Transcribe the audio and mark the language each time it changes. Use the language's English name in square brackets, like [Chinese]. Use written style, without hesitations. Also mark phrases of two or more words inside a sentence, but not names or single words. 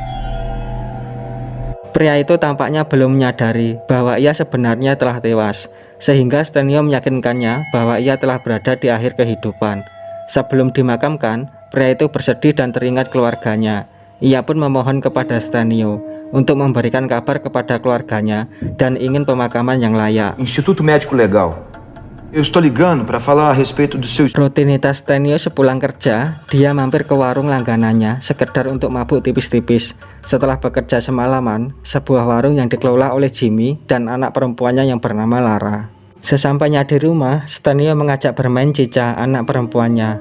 [Indonesian] Pria itu tampaknya belum menyadari bahwa ia sebenarnya telah tewas, sehingga Stênio meyakinkannya bahwa ia telah berada di akhir kehidupan. Sebelum dimakamkan, pria itu bersedih dan teringat keluarganya. Ia pun memohon kepada Stênio untuk memberikan kabar kepada keluarganya dan ingin pemakaman yang layak. [Portuguese] Instituto Médico Legal. Eu estou ligando para falar a respeito do seu... [Indonesian] Rutinitas Stênio sepulang kerja, dia mampir ke warung langganannya sekedar untuk mabuk tipis-tipis. Setelah bekerja semalaman, sebuah warung yang dikelola oleh Jimmy dan anak perempuannya yang bernama Lara. Sesampainya di rumah, Stênio mengajak bermain Cica, anak perempuannya.